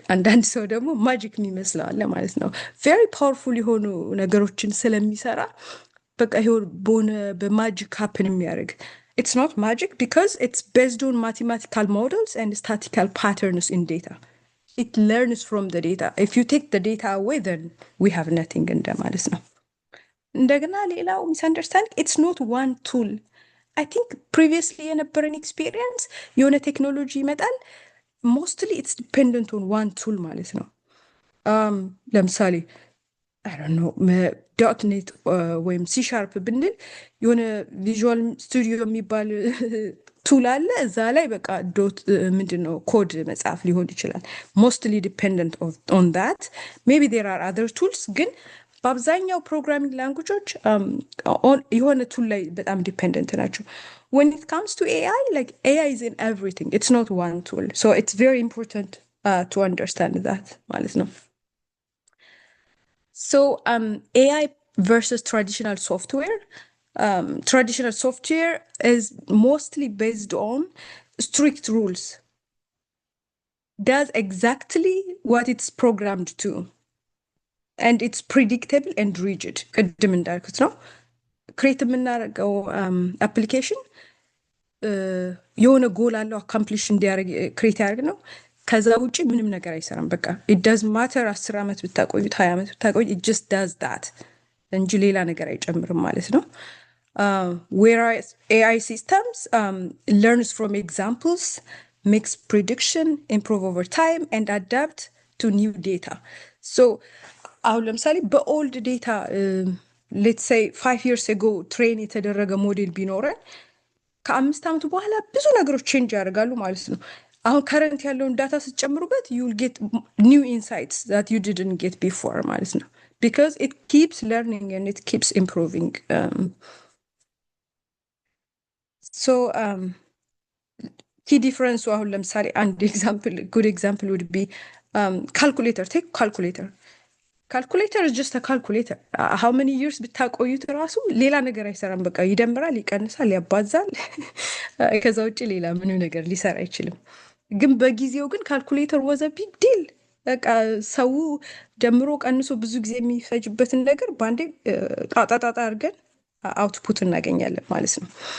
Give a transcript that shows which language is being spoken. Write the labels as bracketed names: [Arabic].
[Amharic] አንዳንድ ሰው ደግሞ ማጂክ የሚመስለው አለ ማለት ነው። [English] very powerful [Amharic] የሆኑ ነገሮችን ስለሚሰራ በቃ ይሄው በማጂክ happen የሚያደርግ [English] it's not magic because it's based on mathematical models and statistical patterns in data. It learns from the data. If you take the data away, then we have nothing [Amharic] እንደማለት ነው። [English] እንደገና ሌላው misunderstanding, it's not one tool. I think previously [Amharic] የነበረን experience የሆነ ቴክኖሎጂ ይመጣል [English] mostly it's dependent on one tool [Amharic] ማለት ነው። ለምሳሌ [English] I don't know [Amharic] .NET ወይም C# ብንል የሆነ ቪዥዋል ስቱዲዮ የሚባል ቱል አለ እዛ ላይ በቃ ምንድነው ኮድ መጻፍ ሊሆን ይችላል። [English] mostly dependent on that. Maybe there are other tools [Amharic] ግን በአብዛኛው ፕሮግራሚንግ ላንጉጆች የሆነ ቱል ላይ በጣም ዲፔንደንት ናቸው። [English] When it comes to AI, like AI is in everything. It's not one tool. So it's very important to understand that [Amharic] ማለት ነው። [English] So AI versus traditional software. Traditional software is mostly based on strict rules. Does exactly what it's programmed to. And it's predictable and rigid. [Amharic] ቅድም እንዳልኩት ነው። ክሬት የምናደርገው አፕሊኬሽን የሆነ ጎል አለው አካምፕሊሽ እንዲያደርግ ክሬት ያደርግ ነው። ከዛ ውጪ ምንም ነገር አይሰራም። በቃ [English] it doesn't matter [Amharic] 10 ዓመት ብታቆዩት 20 ዓመት ብታቆዩት [English] it just does that [Amharic] እንጂ ሌላ ነገር አይጨምርም ማለት ነው። [English] Whereas AI systems learns from examples, makes prediction, improve over time and adapt to new data. [Amharic] So አሁን ለምሳሌ በኦልድ ዴታ [English] let's say 5 years ago [Amharic] ትሬን የተደረገ ሞዴል ቢኖረን ከ5 ዓመት በኋላ ብዙ ነገሮች ቼንጅ ያደርጋሉ ማለት ነው። አሁን ከረንት ያለውን ዳታ ስትጨምሩበት [English] you will get new insights that you didn't get before [Amharic] ማለት ነው, [English] because it keeps learning and it keeps improving. So key difference [Amharic] አሁን ለምሳሌ አንድ [English] example, good example would be calculator. Take calculator. Calculator is just a calculator. How many years [Amharic] ብታቆዩት ራሱ ሌላ ነገር አይሰራም። በቃ ይደምራል፣ ይቀንሳል፣ ያባዛል። ከዛ ውጪ ሌላ ምንም ነገር ሊሰራ አይችልም። ግን በጊዜው ግን [English] calculator was a big deal. [Amharic] በቃ ሰው ደምሮ ቀንሶ ብዙ ጊዜ የሚፈጅበትን ነገር ባንዴ ጣጣጣጣ አድርገን አውትፑት እናገኛለን ማለት ነው።